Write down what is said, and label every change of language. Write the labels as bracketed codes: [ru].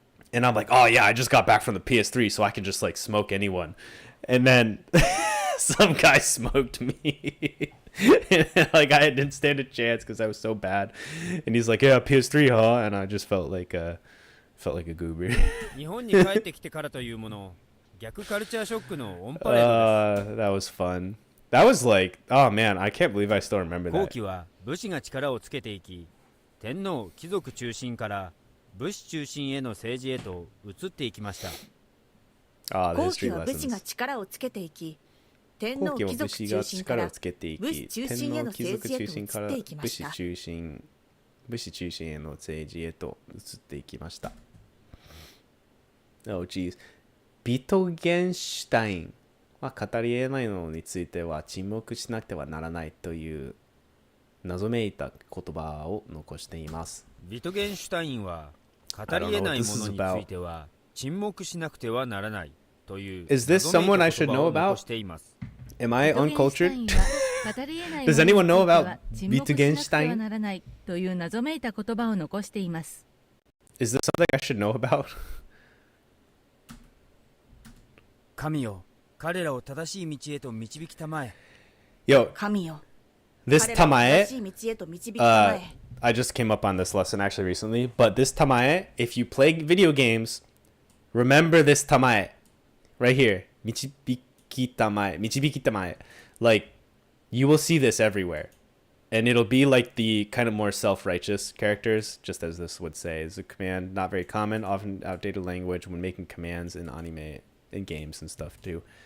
[en] And I'm like, oh yeah, I just got back from the PS3, so I can just like smoke anyone. And then some guy smoked me. And, like I didn't stand a chance because I was so bad. And he's like, yeah, PS3, huh? And I just felt like a goober. [ja] 日本に帰ってきてからというもの、逆カルチャーショックのオンパレードです。 [en] That was fun. That was like, oh man, I can't believe I still remember that. [ja] 後期は武士が力をつけていき、天皇貴族中心から武士中心への政治へと移っていきました。後期は武士が力をつけていき、天皇貴族中心から武士中心への政治へと移っていきました。武士中心への政治へと移っていきました。 [en] Oh geez. [ja] ビトゲンシュタインは語り得ないのについては沈黙しなくてはならないという謎めいた言葉を残しています。ビトゲンシュタインは語り得ないものについては沈黙しなくてはならないという謎めいた言葉を残しています。 [en] Am I uncultured? Does anyone know about Wittgenstein? [ja] という謎めいた言葉を残しています。 [en] Is this something I should know about? [ja] 神よ、彼らを正しい道へと導きたまえ。 [en] Yo, [ja] 神よ、 [en] this [ja] 彼らを正 tamae, しい道へと導きたまえ。 [en] I just came up on this lesson actually recently, but this tamae, if you play video games, remember this tamae right here. [ja] 導きたまえ. [en] Like, you will see this everywhere. and it'll be like the kind of more self-righteous characters, just as this would say, is a command not very common, often outdated language when making commands in anime, in games and stuff too.